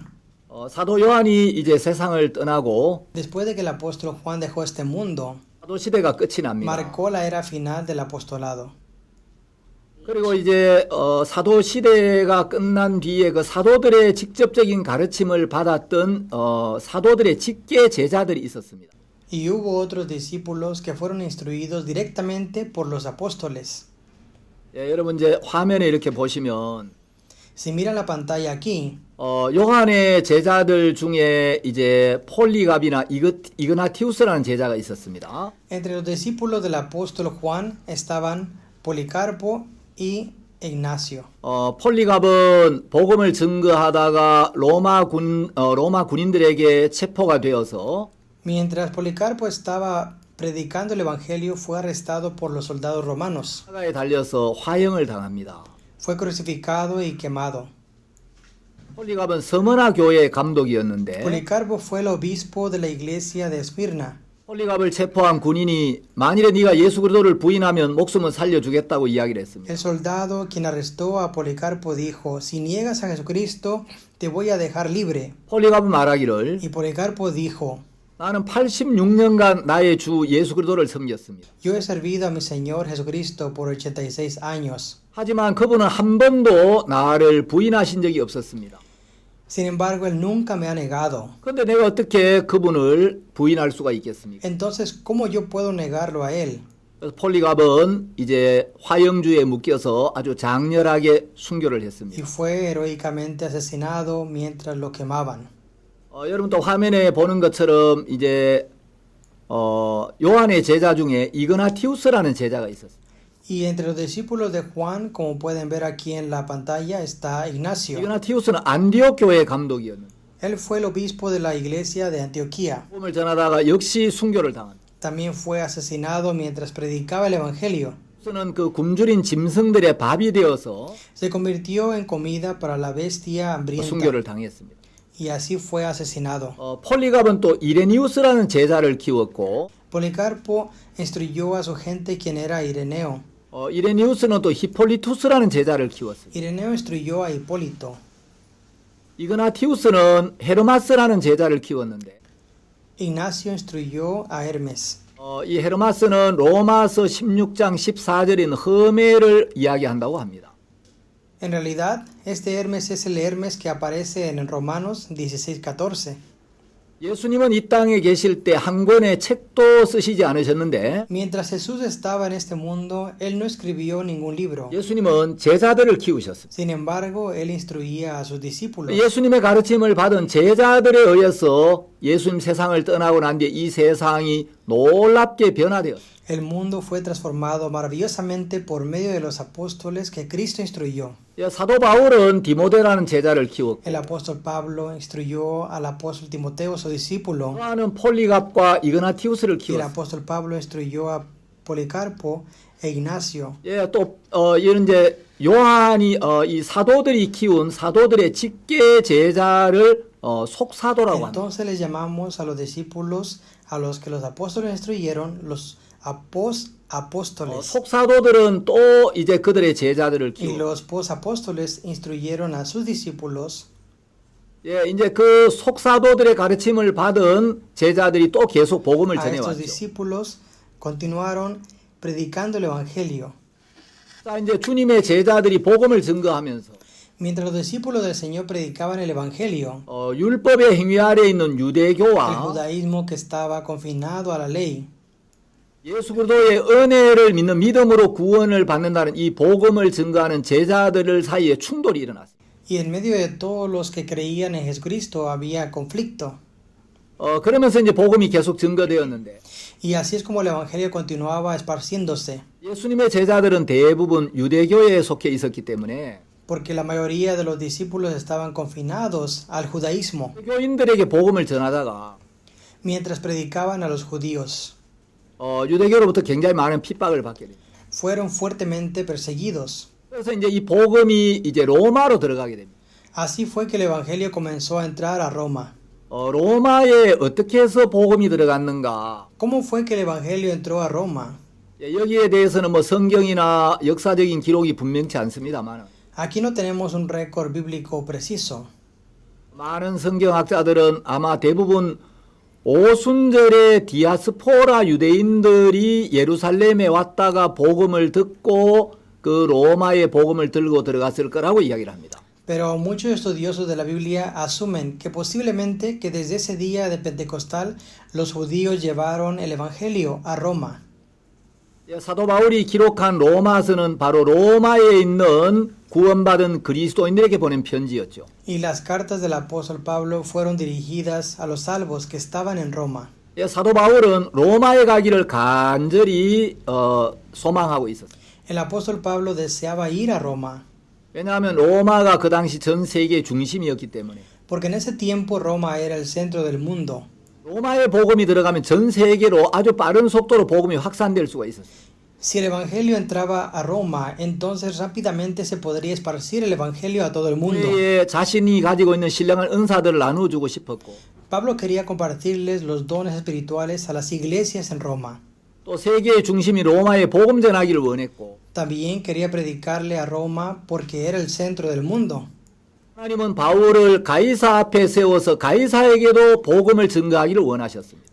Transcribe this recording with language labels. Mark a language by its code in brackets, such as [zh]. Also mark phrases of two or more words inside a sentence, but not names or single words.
[ko] 사도 요한이 이제 세상을 떠나고 [es] Después de que el apóstol Juan dejó este mundo, [ko] 사도 시대가 끝이 납니다. [es] marcó la era final del apostolado. [ko] 그리고 이제 사도 시대가 끝난 뒤에 그 사도들의 직접적인 가르침을 받았던 사도들의 직계 제자들이 있었습니다. [es] Y hubo otros discípulos que fueron instruidos directamente por los apóstoles. [ko] 예, 여러분 이제 화면에 이렇게 보시면 [es] Si miran la pantalla aquí, [ko] 요한의 제자들 중에 이제 폴리갑이나 이그나티우스라는 제자가 있었습니다. [es] entre los discípulos del apóstol Juan estaban Policarpo y Ignacio. [ko] 폴리갑은 복음을 증거하다가 로마 군인들에게 체포가 되어서 [es] Mientras Policarpo estaba predicando el evangelio, fue arrestado por los soldados romanos. [ko] 사가에 달려서 화형을 당합니다. [es] Fue crucificado y quemado. [ko] 폴리갑은 서머나 교회의 감독이었는데 [es] Policarpo fue el obispo de la iglesia de Esmirna. [ko] 폴리갑을 체포한 군인이 만일에 네가 예수 그리스도를 부인하면 목숨은 살려주겠다고 이야기를 했습니다. [es] El soldado quien arrestó a Policarpo dijo, si niegas a Jesucristo, te voy a dejar libre. [ko] 폴리갑은 말하기를 [es] Y Policarpo dijo, [ko] 나는 86년간 나의 주 예수 그리스도를 섬겼습니다. [es] yo he servido a mi Señor Jesucristo por 86 años. [ko] 하지만 그분은 한 번도 나를 부인하신 적이 없었습니다. [es] Sin embargo, él nunca me ha negado. [ko] 그런데 내가 어떻게 그분을 부인할 수가 있겠습니까? [es] Entonces, ¿cómo yo puedo negarlo a él? [ko] 그래서 폴리갑은 이제 화형주에 묶여서 아주 장렬하게 순교를 [es] Y [ko] 했습니다. [es] fue heroicamente asesinado mientras lo quemaban. [ko] 여러분 또 화면에 보는 것처럼 이제 요한의 제자 중에 이그나티우스라는 제자가 있었습니다. [es] Y entre los discípulos de Juan, como pueden ver aquí en la pantalla, está Ignacio. [ko] 이그나티우스는 안디옥 교회의 감독이었는데 [es] Él fue el obispo de la iglesia de Antioquía. [ko] 복음을 전하다가 역시 순교를 당합니다. [es] También fue asesinado mientras predicaba el evangelio. [ko] 그는 그 굶주린 짐승들의 밥이 되어서 [es] Se convirtió en comida para la bestia hambrienta. [ko] 순교를 당했습니다. [es] Y así fue asesinado. [ko] 폴리갑은 또 이레니우스라는 제자를 키웠고 [es] Policarpo instruyó a su gente quien era Ireneo. [ko] 이레니우스는 또 히폴리투스라는 제자를 키웠습니다. [es] Ireneo instruyó a Hipólito. [ko] 이그나티우스는 헤르마스라는 제자를 키웠는데 [es] Ignacio instruyó a Hermes. [ko] 이 헤르마스는 로마서 16장 14절인 허메를 이야기한다고 합니다. [es] En realidad, este Hermes es el Hermes que aparece en Romanos 16:14. [ko] 예수님은 이 땅에 계실 때 한 권의 책도 쓰시지 않으셨는데 [es] Mientras Jesús estaba en este mundo, él no escribió ningún libro. [ko] 예수님은 제자들을 키우셨습니다. [es] Sin embargo, él instruía a sus discípulos. [ko] 예수님의 가르침을 받은 제자들에 의해서 예수님 세상을 떠나고 난 뒤에 이 세상이 놀랍게 변화되었습니다. [es] El mundo fue transformado maravillosamente por medio de los apóstoles que Cristo instruyó. [ko] 사도 바울은 디모데라는 제자를 키웠고 [es] El apóstol Pablo instruyó al apóstol Timoteo, su discípulo. [ko] 요한은 폴리갑과 이그나티우스를 [es] Y el [ko] 키웠습니다. [es] apóstol Pablo instruyó a Policarpo e Ignacio. [ko] 또 이런 이제 요한이 이 사도들이 키운 사도들의 직계 제자를 속사도라고 합니다. [es] Entonces les llamamos a los discípulos a los que los apóstoles instruyeron, los apóstoles. [ko] 속사도들은 또 이제 그들의 제자들을 [es] Y [ko] 키우고 [es] los posapóstoles instruyeron a sus discípulos. [ko] 이제 그 속사도들의 가르침을 받은 제자들이 또 계속 복음을 [es] A estos [ko] 전해왔죠. [es] discípulos continuaron predicando el evangelio. [ko] 자, 이제 주님의 제자들이 복음을 증거하면서 [es] Mientras los discípulos del Señor predicaban el evangelio, [ko] 율법의 행위 아래 있는 [es] el [ko] 유대교와 [es] judaísmo que estaba confinado a la ley [ko] 예수 그리스도의 은혜를 믿는 믿음으로 구원을 받는다는 이 복음을 증거하는 제자들 사이에 충돌이 일어났습니다. [es] Y en medio de todos los que creían en Jesucristo había conflicto. [ko] 그러면서 이제 복음이 계속 증거되었는데 [es] Y así es como el Evangelio continuaba esparciéndose, [ko] 예수님의 제자들은 대부분 유대교에 속해 있었기 때문에 [es] porque la mayoría de los discípulos estaban confinados al judaísmo, [ko] 교인들에게 복음을 전하다가 [es] mientras predicaban a los judíos. [ko] 유대교로부터 굉장히 많은 핍박을 받게 됩니다. [es] Fueron fuertemente perseguidos. [ko] 그래서 이제 이 복음이 이제 로마로 들어가게 됩니다. [es] Así fue que el Evangelio comenzó a entrar a Roma. [ko] 로마에 어떻게 해서 복음이 들어갔는가? [es] ¿Cómo fue que el Evangelio entró a Roma? [ko] 여기에 대해서는 뭐 성경이나 역사적인 기록이 분명치 않습니다만 [es] Aquí no tenemos un récord bíblico preciso. [ko] 많은 성경학자들은 아마 대부분 오순절에 디아스포라 유대인들이 예루살렘에 왔다가 복음을 듣고 그 로마의 복음을 들고 들어갔을 거라고 이야기를 합니다. [es] Pero muchos estudiosos de la Biblia asumen que posiblemente que desde ese día de Pentecostal los judíos llevaron el Evangelio a Roma. [ko] 사도 바울이 기록한 로마서는 바로 로마에 있는 구원받은 그리스도인들에게 보낸 편지였죠. [es] Y las cartas del apóstol Pablo fueron dirigidas a los salvos que estaban en Roma. [ko] 사도 바울은 로마에 가기를 간절히 소망하고 있었어요. [es] El apóstol Pablo deseaba ir a Roma, [ko] 왜냐하면 로마가 그 당시 전 세계의 중심이었기 때문에 [es] porque en ese tiempo Roma era el centro del mundo. [ko] 로마의 복음이 들어가면 전 세계로 아주 빠른 속도로 복음이 확산될 수가 있었어요. [es] Si el Evangelio entraba a Roma, entonces rápidamente se podría esparcir el Evangelio a todo el mundo. [ko] 자신이 가지고 있는 신령한 은사들을 나눠주고 싶었고 [es] Pablo quería compartirles los dones espirituales a las iglesias en Roma. [ko] 또 세계의 중심이 로마에 복음 전하기를 원했고 [es] También quería predicarle a Roma porque era el centro del mundo. [ko] 하나님은 바울을 가이사 앞에 세워서 가이사에게도 복음을 증거하기를 원하셨습니다.